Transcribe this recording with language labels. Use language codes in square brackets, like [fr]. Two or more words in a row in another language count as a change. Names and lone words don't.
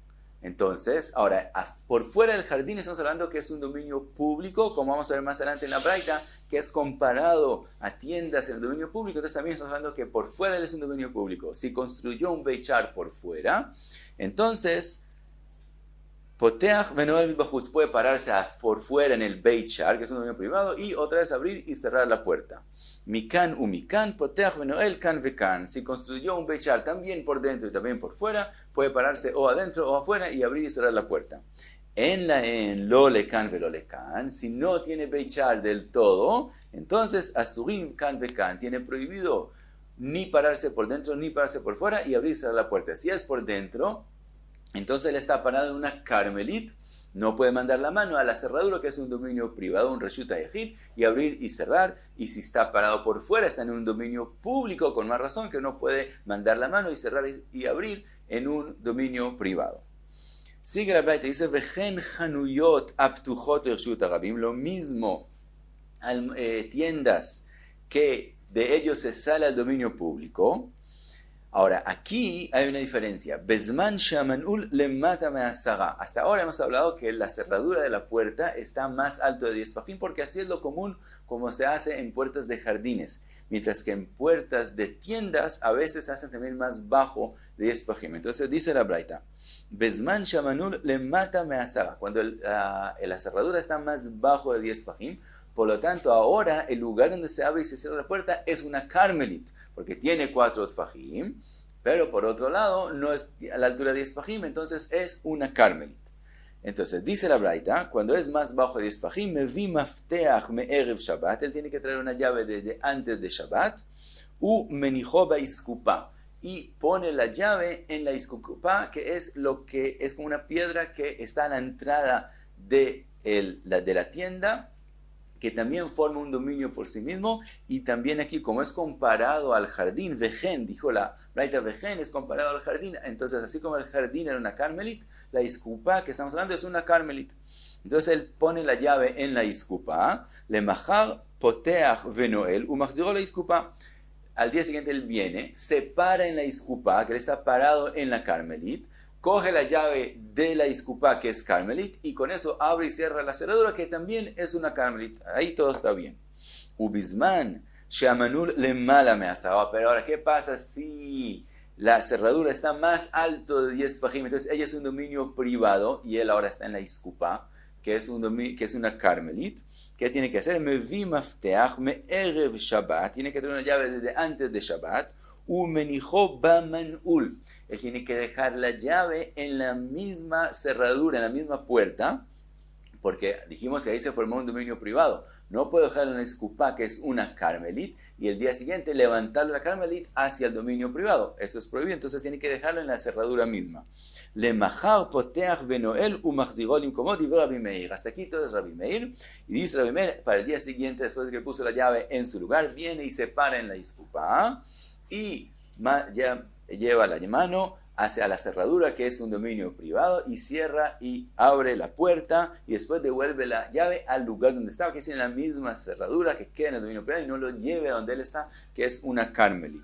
[es] Entonces, ahora, por fuera del jardín estamos hablando que es un dominio público, como vamos a ver más adelante en la braita, que es comparado a tiendas en el dominio público. Entonces también estamos hablando que por fuera él es un dominio público. Si construyó un [he] בית שער [es] por fuera, entonces [he] פותח ונועל מבחוץ, [es] puede pararse por fuera en el Beit Sha'ar, que es un dominio privado, y otra vez abrir y cerrar la puerta. [he] מכאן ומכאן, פותח ונועל כאן וכאן. [es] Si construyó un [he] בית שער [es] también por dentro y también por fuera, puede pararse o adentro o afuera y abrir y cerrar la puerta. [he] אין לו לכאן ולא לכאן, [es] si no tiene [he] בית שער [es] del todo, entonces [he] אסורים כאן וכאן, [es] tiene prohibido ni pararse por dentro ni pararse por fuera y abrir y cerrar la puerta. Si es por dentro, entonces él está parado en una carmelit, no puede mandar la mano a la cerradura, que es un dominio privado, un [he] רשות היחיד, [es] y abrir y cerrar. Y si está parado por fuera, está en un dominio público, con más razón que no puede mandar la mano y cerrar y abrir en un dominio privado. Sigue la braita, dice, [he] וכן חנויות הפתוחות רשות הרבים, [es] lo mismo, tiendas que de ellos se sale al dominio público. Ahora, aquí hay una diferencia. [he] בזמן שהמנעול למטה מעשרה. [es] Hasta ahora hemos hablado que la cerradura de la puerta está más alto de 10 tfajim, porque así es lo común como se hace en puertas de jardines. Mientras que en puertas de tiendas a veces se hacen también más bajo de 10 tfajim. Entonces dice la braita, [he] בזמן שהמנעול למטה מעשרה. [es] Cuando la cerradura está más bajo de 10 tfajim, por lo tanto, ahora el lugar donde se abre y se cierra la puerta es una carmelit, porque tiene 4 tfajim, pero por otro lado no es a la altura de 10 tfajim, entonces es una carmelit. Entonces, dice la braita, cuando es más bajo de 10 tfajim, [he] מביא מפתח מערב שבת, [es] él tiene que traer una llave desde antes de Shabbat, [he] ומניחו באיסקופה, [es] y pone la llave en la iskupa, que es como una piedra que está a la entrada de la tienda, que también forma un dominio por sí mismo, y también aquí, como es comparado al jardín, vejen, dijo la braita, vejen es comparado al jardín, entonces así como el jardín era una carmelit, la iskupa que estamos hablando es una carmelit. Entonces él pone la llave en la iskupa, [he] למחר פותח ונועל, ומחזירו לאיסקופה. [es] Al día siguiente él viene, se para en la iskupa, que él está parado en la carmelit, coge la llave de la iskupa, que es carmelit, y con eso abre y cierra la cerradura, que también es una carmelit. Ahí todo está bien. [he] ובזמן, שהמנעול למעלה מעשרה. [es] Pero ahora, ¿qué pasa si la cerradura está más alto de 10 tfajim? Entonces ella es un dominio privado y él ahora está en la iskupa, que es una carmelit. ¿Qué tiene que hacer? [he] מביא מפתח מערב שבת. [es] Tiene que tener una llave desde antes de Shabbat. [he] ומניחו במנעול. [es] Él tiene que dejar la llave en la misma cerradura, en la misma puerta, porque dijimos que ahí se formó un dominio privado. No puede dejarlo en la iskupa, que es una carmelit, y el día siguiente levantar la carmelit hacia el dominio privado. Eso es prohibido, entonces tiene que dejarlo en la cerradura misma. [he] למחר פותח ונועל ומחזירו למקומו דברי רבי מאיר. [es] Hasta aquí todo es Rabbi Meir. Y dice Rabbi Meir, para el día siguiente, después de que puso la llave en su lugar, viene y se para en la iskupa y ya lleva la mano hacia la cerradura, que es un dominio privado, y cierra y abre la puerta y después devuelve la llave al lugar donde estaba, que es en la misma cerradura que queda en el dominio privado, y no lo lleve a donde él está, que es una carmelit.